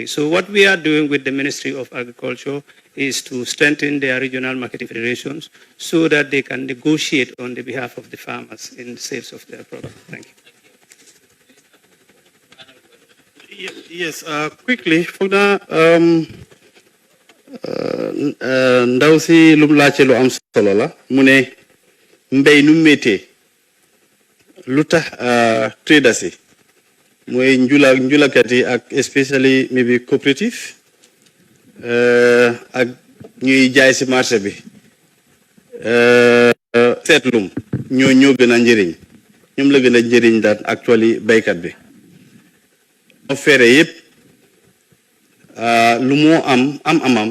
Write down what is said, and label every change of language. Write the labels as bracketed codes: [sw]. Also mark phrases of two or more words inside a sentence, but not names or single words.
[en] So what we are doing with the Ministry of Agriculture is to strengthen their regional marketing federations so that they can negotiate on the behalf of the farmers in the sales of their product. Thank you. Yes, quickly, [wo] foog naa ndaw si lu mu laajte lu am solo la mu ne mbéy nu méttee lu tax traders yi mooy njulakat yi ak [en] especially maybe cooperative [wo] ak ñuy jaay si marché bi seetlum ñoo gën a njëriñ ñoom la gën a njëriñ daan actually baykat bi moo feere yëpp lu moo am